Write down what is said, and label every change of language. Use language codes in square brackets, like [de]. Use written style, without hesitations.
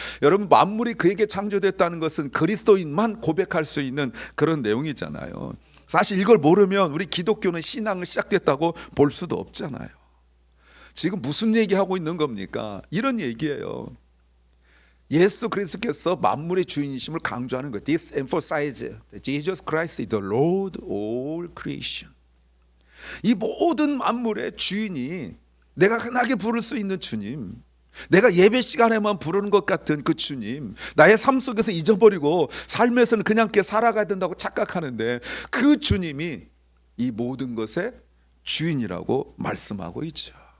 [ko] 여러분 만물이 그에게 창조됐다는 것은 그리스도인만 고백할 수 있는 그런 내용이잖아요. 사실 이걸 모르면 우리 기독교는 신앙을 시작됐다고 볼 수도 없잖아요. 지금 무슨 얘기하고 있는 겁니까? 이런 얘기예요. 예수 그리스도께서 만물의 주인이심을 강조하는 거예요. [en] This emphasizes that Jesus Christ is the Lord of all creation. [ko] 이 모든 만물의 주인이 내가 흔하게 부를 수 있는 주님, 내가 예배 시간에만 부르는 것 같은 그 주님, 나의 삶 속에서 잊어버리고 삶에서는 그냥 이렇게 살아가야 된다고 착각하는데 그 주님이 이 모든 것의 주인이라고 말씀하고 있죠.